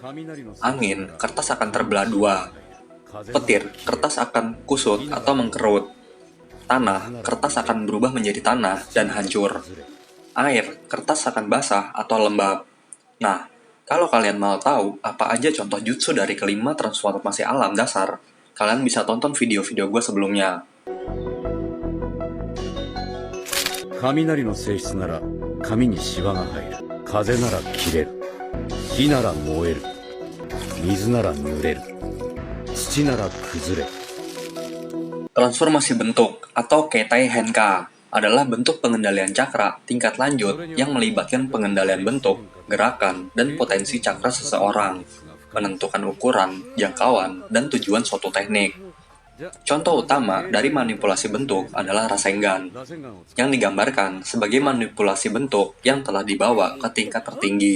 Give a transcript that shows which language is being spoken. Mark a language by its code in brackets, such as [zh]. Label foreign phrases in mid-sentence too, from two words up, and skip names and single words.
[id] Angin, kertas akan terbelah dua. Petir, kertas akan kusut atau mengkerut. Tanah, kertas akan berubah menjadi tanah dan hancur. Air, kertas akan basah atau lembab. Nah, kalau kalian mau tahu apa aja contoh jutsu dari kelima transformasi alam dasar, kalian bisa tonton video-video gue sebelumnya. [ja] 雷の性質なら紙にシワが入る。風なら切れる。火なら燃える。水なら濡れる。土なら崩れる。 [id] Transformasi bentuk atau [ja] 形態変化 [id] adalah bentuk pengendalian cakra tingkat lanjut yang melibatkan pengendalian bentuk, gerakan, dan potensi cakra seseorang, menentukan ukuran, jangkauan, dan tujuan suatu teknik. Contoh utama dari manipulasi bentuk adalah Rasengan, yang digambarkan sebagai manipulasi bentuk yang telah dibawa ke tingkat tertinggi.